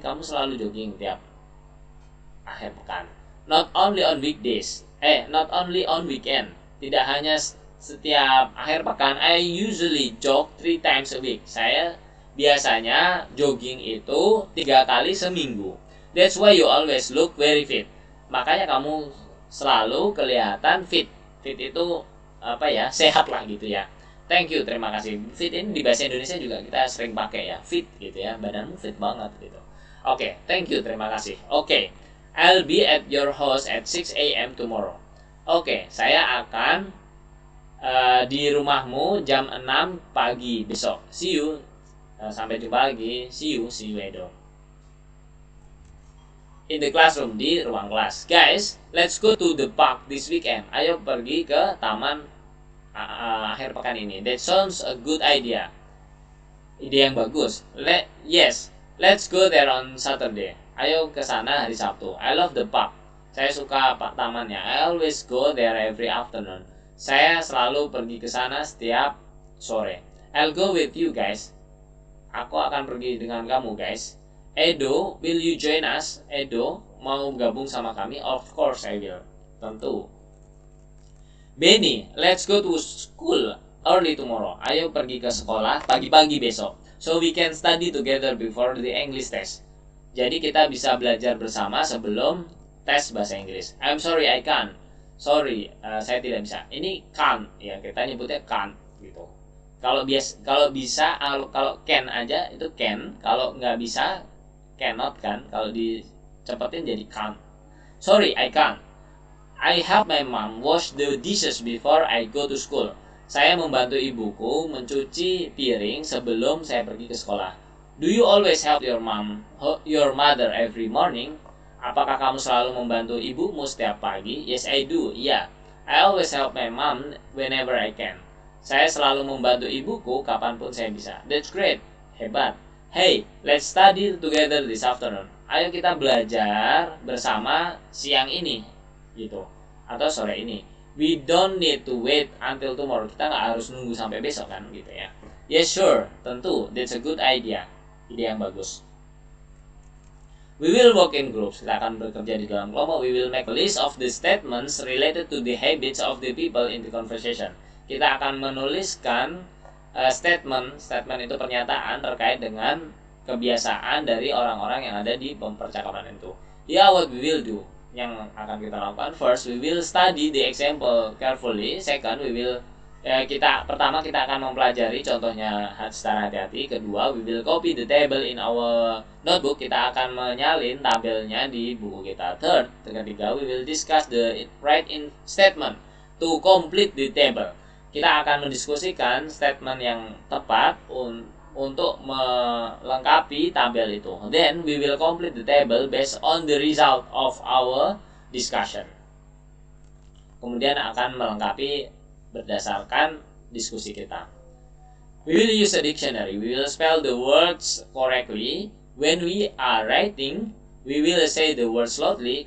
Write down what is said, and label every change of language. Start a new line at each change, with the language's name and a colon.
Indonesian: Kamu selalu jogging tiap akhir pekan.
English: Not only on weekdays. Not only on weekend.
Indonesian: Tidak hanya setiap akhir pekan.
English: I usually jog 3 times a week.
Indonesian: Saya biasanya jogging itu 3 kali seminggu.
English: That's why you always look very fit.
Indonesian: Makanya kamu selalu kelihatan fit. Fit itu apa ya? Sehat lah gitu ya.
English: Thank you,
Indonesian: terima kasih. Fit ini di bahasa Indonesia juga kita sering pakai ya. Fit gitu ya. Badanmu fit banget gitu. Oke,
English: thank you,
Indonesian: terima kasih. Oke.
English: I'll be at your house at 6 a.m.
Indonesian: tomorrow. Oke, saya akan di rumahmu jam 6 pagi besok.
English: See you.
Indonesian: Sampai jumpa lagi.
English: See you later. In the classroom,
Indonesian: di ruang kelas.
English: Guys, let's go to the park this weekend.
Indonesian: Ayo pergi ke taman akhir pekan ini.
English: That sounds a good idea.
Indonesian: Ide yang bagus.
English: Yes, let's go there on Saturday.
Indonesian: Ayo ke sana hari Sabtu.
English: I love the park.
Indonesian: Saya suka tamannya.
English: I always go there every afternoon.
Indonesian: Saya selalu pergi ke sana setiap sore.
English: I'll go with you guys.
Indonesian: Aku akan pergi dengan kamu guys.
English: Edo, will you join us?
Indonesian: Edo, mau gabung sama kami?
English: Of course I will.
Indonesian: Tentu.
English: Benny, let's go to school early tomorrow.
Indonesian: Ayo pergi ke sekolah pagi-pagi besok.
English: So we can study together before the English test.
Indonesian: Jadi kita bisa belajar bersama sebelum tes bahasa Inggris.
English: I'm sorry I can't.
Indonesian: Sorry, saya tidak bisa. Ini can't ya, kita nyebutnya can't gitu. Kalau bisa kalau can aja itu can, kalau nggak bisa cannot kan. Kalau dicepetin jadi can't.
English: Sorry, I can't. I help my mom wash the dishes before I go to school.
Indonesian: Saya membantu ibuku mencuci piring sebelum saya pergi ke sekolah.
English: Do you always help your mother every morning?
Indonesian: Apakah kamu selalu membantu ibumu setiap pagi?
English: Yes, I do. Yeah. I always help my mom whenever I can.
Indonesian: Saya selalu membantu ibuku kapanpun saya bisa.
English: That's great.
Indonesian: Hebat.
English: Hey, let's study together this afternoon.
Indonesian: Ayo kita belajar bersama siang ini. Gitu, atau sore ini.
English: We don't need to wait until tomorrow.
Indonesian: Kita nggak harus nunggu sampai besok kan gitu ya.
English: Yes sure,
Indonesian: tentu.
English: That's a good idea.
Indonesian: Ide yang bagus.
English: We will work in groups.
Indonesian: Kita akan bekerja di dalam kelompok.
English: We will make a list of the statements related to the habits of the people in the conversation.
Indonesian: Kita akan menuliskan statement itu pernyataan terkait dengan kebiasaan dari orang-orang yang ada di percakapan itu.
English: Yeah, what we will do.
Indonesian: Yang akan kita lakukan,
English: first we will study the example carefully. Second we will
Indonesian: pertama kita akan mempelajari contohnya secara hati-hati.
English: Kedua, we will copy the table in our notebook.
Indonesian: Kita akan menyalin tabelnya di buku kita.
English: Third,
Indonesian: ketiga,
English: we will discuss the write-in statement to complete the table.
Indonesian: Kita akan mendiskusikan statement yang tepat untuk melengkapi tabel itu.
English: Then we will complete the table based on the result of our discussion.
Indonesian: Kemudian akan melengkapi berdasarkan diskusi kita.
English: We will use a dictionary. We will spell the words correctly. When we are writing, we will say the words loudly.